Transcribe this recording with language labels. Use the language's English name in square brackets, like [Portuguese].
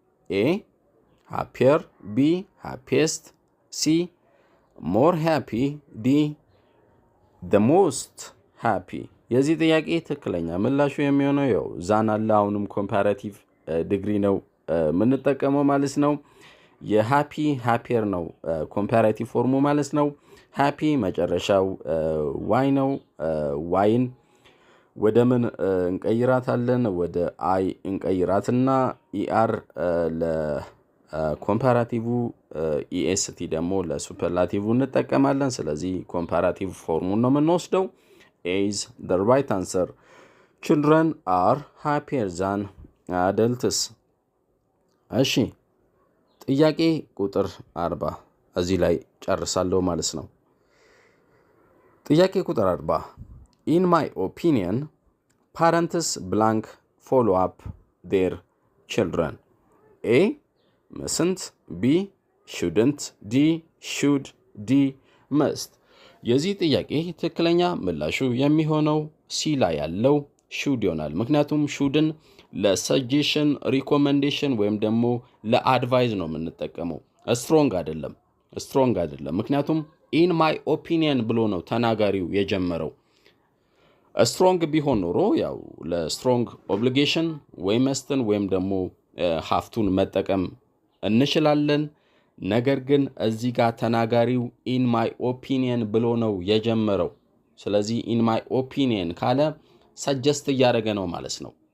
[English] A happier, B happiest, C more happy, D the most happy. [Amharic] የዚህ ጥያቄ ትክክለኛ ምላሹ የሚሆነው ያው ዛን አለ። አሁንም ኮምፓራቲቭ ዲግሪ ነው የምንጠቀመው ማለት ነው። የሃፒ ሃፒየር ነው ኮምፓራቲቭ ፎርሙ ማለት ነው። ሃፒ መጨረሻው ዋይ ነው። ዋይን ወደ ምን እንቀይራታለን? ወደ አይ እንቀይራትና ኢአር ለኮምፓራቲቭ ኢኤስቲ ደግሞ ለሱፐርላቲቭ እንጠቀማለን። ስለዚህ ኮምፓራቲቭ ፎርሙን ነው የምንወስደው። [English] A is the right answer. Children are happier than adults. [Amharic] እሺ ጥያቄ ቁጥር 40 እዚህ ላይ ጨርሳለሁ ማለት ነው። ጥያቄ ቁጥር 40 [English] In my opinion, parents blank follow up their children. A mustn't, B shouldn't, D should, D must. [Amharic] የዚህ ጥያቄ ትክክለኛ ምላሹ የሚሆነው ሲ ላይ ያለው ሹድ ይሆናል። ምክንያቱም ሹድን ለሰጀሽን ሪኮመንዴሽን ወይም ደግሞ ለአድቫይዝ ነው የምንጠቀመው። ስትሮንግ አይደለም። ምክንያቱም ኢን ማይ ኦፒኒየን ብሎ ነው ተናጋሪው የጀመረው። ስትሮንግ ቢሆን ኖሮ ያው ለስትሮንግ ኦብሊጌሽን ወይ መስትን ወይም ደግሞ ሀፍቱን መጠቀም እንችላለን። ነገር ግን እዚህ ጋር ተናጋሪው ኢን ማይ ኦፒኒየን ብሎ ነው የጀመረው። ስለዚህ ኢን ማይ ኦፒኒየን ካለ ሰጀስት እያደረገ ነው ማለት ነው።